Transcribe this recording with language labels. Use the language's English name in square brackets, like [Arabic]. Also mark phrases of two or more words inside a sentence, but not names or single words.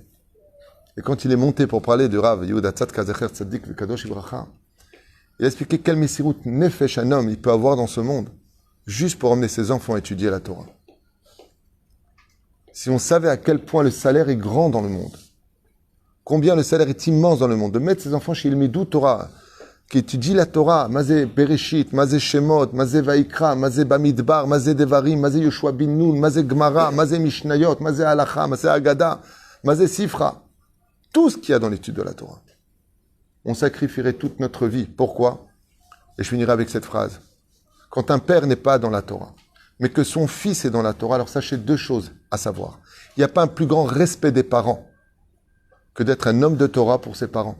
[French] Et quand il est monté pour parler du Rav Yehuda Tzedka [Hebrew] זכר צדיק וקדוש לברכה, [French] il a expliqué quel [Hebrew] מסירות נפש [French] un homme il peut avoir dans ce monde, juste pour emmener ses enfants à étudier la Torah. Si on savait à quel point le salaire est grand dans le monde, combien le salaire est immense dans le monde, de mettre ses enfants chez [Hebrew] ילמדו תורה, [French] qui étudie la Torah, [Hebrew] מזה בראשית, מזה שמות, מזה ויקרא, מזה במדבר, מזה דברים, מזה יהושע בן נון, מזה גמרא, מזה משניות, מזה הלכה, מזה אגדה, מזה ספרא, [French] tout ce qu'il y a dans l'étude de la Torah. On sacrifierait toute notre vie. Pourquoi? Et je finirai avec cette phrase. Quand un père n'est pas dans la Torah, mais que son fils est dans la Torah, alors sachez 2 choses à savoir. Il n'y a pas un plus grand respect des parents que d'être un homme de Torah pour ses parents.